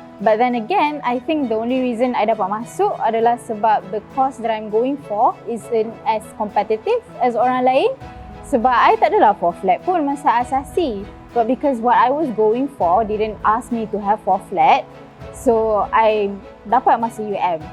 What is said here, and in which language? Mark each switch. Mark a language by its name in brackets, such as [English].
[English] But then again, I think the only reason [Malay] I dapat masuk adalah sebab [English] the course that I'm going for isn't as competitive as orang lain. [Malay] Sebab I tak adalah 4 flat pun masa asasi. [English] But because what I was going for didn't ask me to have 4 flat, so [Malay] I dapat masuk UM.